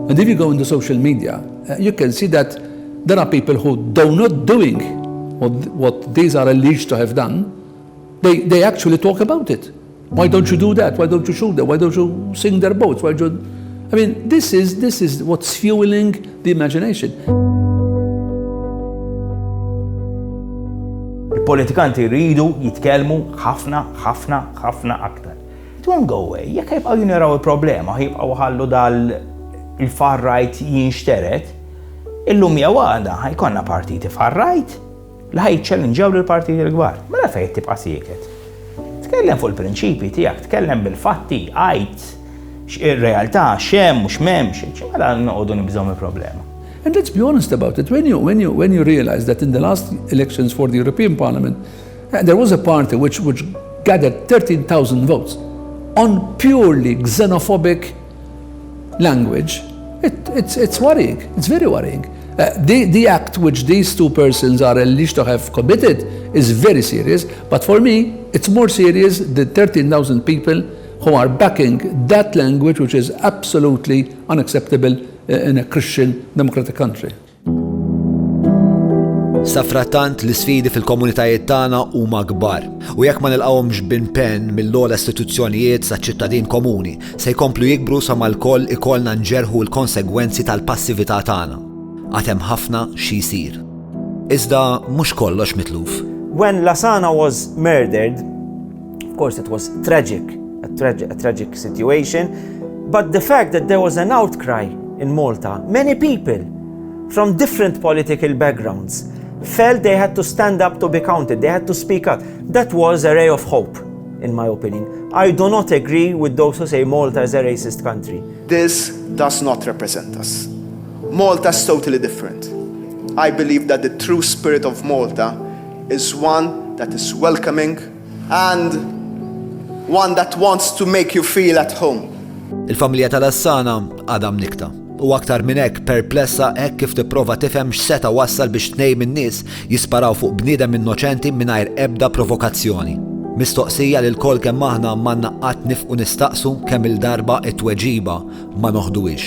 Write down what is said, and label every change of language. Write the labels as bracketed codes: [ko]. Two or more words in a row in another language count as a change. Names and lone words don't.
[en] And if you go into social media, you can see that there are people who do not doing what these are alleged to have done. They actually talk about it. Why don't you do that? Why don't you shoot them? Why don't you sink their boats? This is what's fueling the imagination. [mt] Il-politikanti jridu jitkellmu ħafna aktar. [en] It won't go away. [mt] Jekk jibqgħu jiniraw il-problema, jibqgħu ħallu il- [en] far right [mt] jinxteret, illum jew għada ħajkonna partiti [en] far right [mt] li ħajċellinġew lill-partiti l-kbar. Mela fejn tibqa' sieket. Tkellem fuq il-prinċipji tiegħek, tkellem bil-fatti, għajt ir-realtà x'hemm u x'm'hemmx, mela noqogħdu nibżgħu mill-problema. [en] And let's be honest about it. When you realize that in the last elections for the European Parliament, there was a party which gathered 13,000 votes on purely xenophobic language, it's worrying. It's very worrying. The act which these two persons are alleged to have committed is very serious, but for me, it's more serious the 13,000 people who are backing that language which is absolutely unacceptable in a Christian democratic country. [mt] Safrattant l-sfidi fil-komunitajiet tagħna huma kbar u jekk ma nilqawhomx b'impenn mill-ogħla istituzzjonijiet saċ-ċittadin komuni se jkomplu jikbru sa mal-koll ikollna nġerħu l-konsegwenzi tal-passività tagħna. Għad hemm ħafna xi jsir. Iżda mhux kollox mitluf. [en] When Lassana was murdered, of course it was tragic, a tragic situation, but the fact that there was an outcry in Malta, many people from different political backgrounds felt they had to stand up to be counted, they had to speak out. That was a ray of hope, in my opinion. I do not agree with those who say Malta is a racist country. This does not represent us. Malta is totally different. I believe that the true spirit of Malta is one that is welcoming and one that wants to make you feel at home. [mt] Il-familja tal-Lassana għadha mnikta. U aktar minn hekk perplessa hekk kif tipprova tifhem x'seta wassal biex tnejn min-nies jisparaw fuq bniedem innoċenti mingħajr ebda provokazzjoni. Mistoqsija li l-kol kemm aħna m'għandna qatt nifqu nistaqsu kemm il-darba it-tweġiba ma noħduhiex.